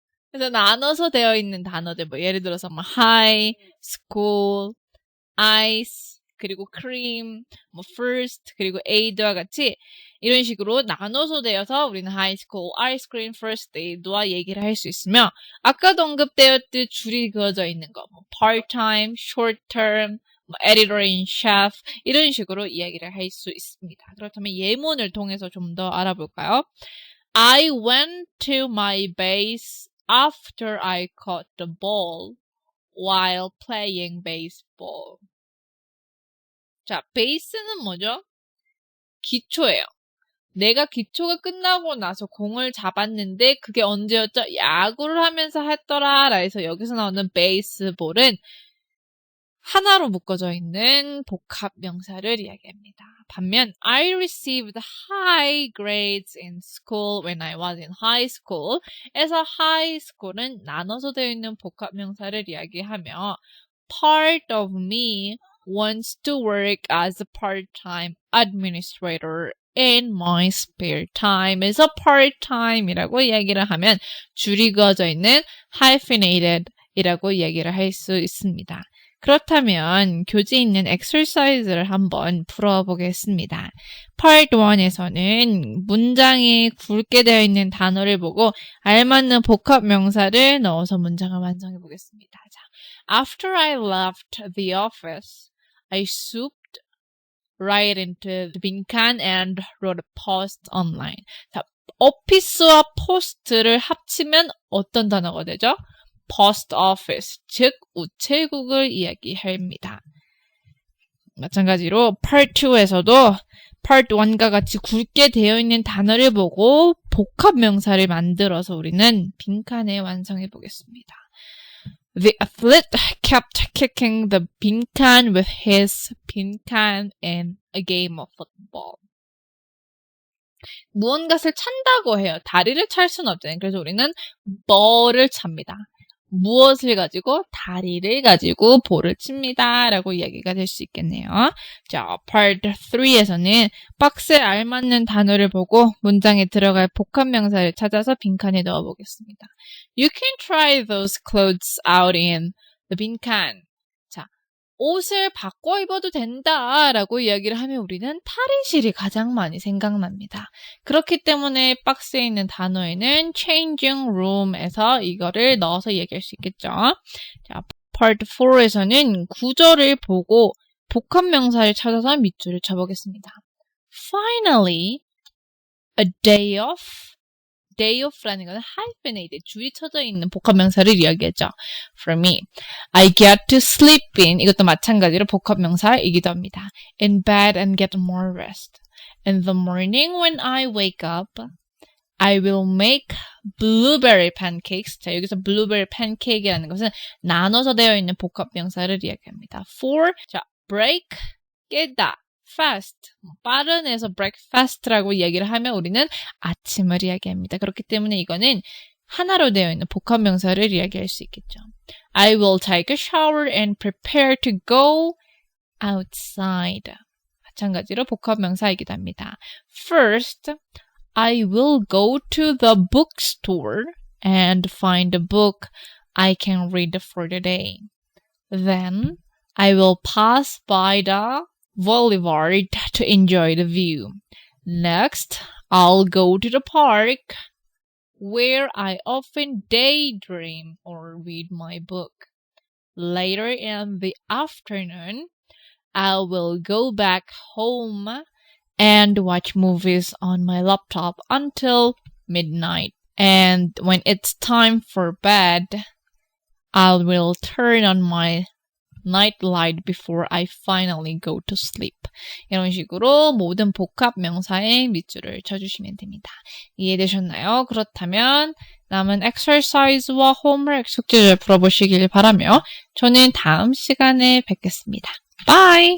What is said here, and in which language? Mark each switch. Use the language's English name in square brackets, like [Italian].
[Korean] 그래서 나눠서 되어 있는 단어들, 예를 들어서 high, school, ice, 그리고 cream, first, 그리고 aid와 같이 이런 식으로 나눠서 되어서 우리는 high school, ice cream, first aid와 얘기를 할 수 있으며 아까도 언급되었듯 줄이 그어져 있는 거, part-time, short-term, editor in chief 이런 식으로 이야기를 할 수 있습니다. 그렇다면 예문을 통해서 좀 더 알아볼까요? [English] I went to my base after I caught the ball while playing baseball. [Korean] 자, 베이스는 뭐죠? 기초예요. 내가 기초가 끝나고 나서 공을 잡았는데 그게 언제였죠? 야구를 하면서 했더라. 그래서 여기서 나오는 베이스볼은 하나로 묶어져 있는 복합 명사를 이야기합니다. 반면 [English] I received high grades in school when I was in high school. [Korean] 에서 [English] high school은 [Korean] 나눠서 되어 있는 복합 명사를 이야기하며 [English] part of me wants to work as a part-time administrator in my spare time. [Korean] 에서 part-time이라고 이야기를 하면 줄이 그어져 있는 hyphenated 이라고 이야기를 할 수 있습니다. 그렇다면 교재에 있는 exercise를 한번 풀어보겠습니다. Part 1에서는 문장에 굵게 되어 있는 단어를 보고 알맞는 복합 명사를 넣어서 문장을 완성해 보겠습니다. [English] 자, After I left the office, I swooped right into the 빈칸 and wrote a post online. [Korean] 자, 오피스와 포스트를 합치면 어떤 단어가 되죠? post office, 즉 우체국을 이야기합니다. 마찬가지로 part 2에서도 part 1과 같이 굵게 되어 있는 단어를 보고 복합 명사를 만들어서 우리는 빈칸에 완성해 보겠습니다. [English] The athlete kept kicking the 빈칸 with his 빈칸 in a game of football. [Korean] 무언가를 찬다고 해요. 다리를 찰 수는 없잖아요. 그래서 우리는 ball을 찹니다. 무엇을 가지고? 다리를 가지고 볼을 칩니다. 라고 이야기가 될 수 있겠네요. 자, part 3에서는 박스에 알맞는 단어를 보고 문장에 들어갈 복합명사를 찾아서 빈칸에 넣어보겠습니다. [English] You can try those clothes out in the 빈칸. [Korean] 자, 옷을 바꿔 입어도 된다 라고 이야기를 하면 우리는 탈의실이 가장 많이 생각납니다. 그렇기 때문에 박스에 있는 단어에는 changing room에서 이거를 넣어서 얘기할 수 있겠죠. 자, part 4에서는 구절을 보고 복합명사를 찾아서 밑줄을 쳐보겠습니다. [English] Finally, a day off. [Korean] day off라는 것은 hyphenated, 줄이 쳐져 있는 복합명사를 이야기하죠. [English] For me, I get to sleep in, [Korean] 이것도 마찬가지로 복합명사이기도 합니다. [English] In bed and get more rest. In the morning when I wake up, I will make blueberry pancakes. [Korean] 자, 여기서 blueberry pancake이라는 것은 나눠서 되어 있는 복합명사를 이야기합니다. For, 자, break, 깨다. fast, 빠른에서 breakfast라고 이야기를 하면 우리는 아침을 이야기합니다. 그렇기 때문에 이거는 하나로 되어 있는 복합명사를 이야기할 수 있겠죠. [English] I will take a shower and prepare to go outside. [Korean] 마찬가지로 복합명사이기도 합니다. [English] First, I will go to the bookstore and find a book I can read for the day. Then, I will pass by the boulevard to enjoy the view. Next, I'll go to the park where I often daydream or read my book. Later in the afternoon, I will go back home and watch movies on my laptop until midnight. And when it's time for bed, I will turn on my night light before I finally go to sleep. [Korean] 이런 식으로 모든 복합 명사에 밑줄을 쳐주시면 됩니다. 이해되셨나요? 그렇다면 남은 exercise와 homework 숙제를 풀어보시길 바라며 저는 다음 시간에 뵙겠습니다. Bye!